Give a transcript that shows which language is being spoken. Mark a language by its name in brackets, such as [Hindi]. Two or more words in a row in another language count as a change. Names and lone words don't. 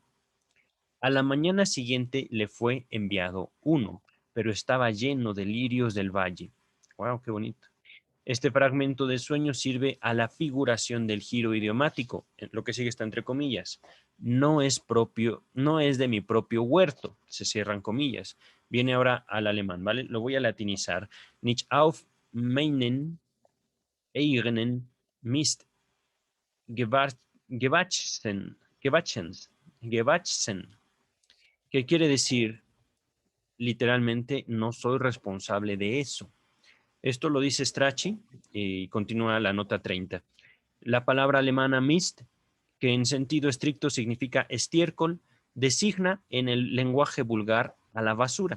[Spanish] A la mañana siguiente le fue enviado uno, pero estaba lleno de lirios del valle. ¡Wow, qué bonito! Este fragmento de sueño sirve a la figuración del giro idiomático, lo que sigue está entre comillas. No es propio, no es de mi propio huerto, se cierran comillas. Viene ahora al alemán, ¿vale? Lo voy a latinizar. [German] Nicht auf meinen eigenen Mist gewachsen, gewachsen, [Spanish] que quiere decir literalmente no soy responsable de eso. Esto lo dice Strachey y continúa la nota 30. La palabra alemana Mist, que en sentido estricto significa estiércol, designa en el lenguaje vulgar a la basura.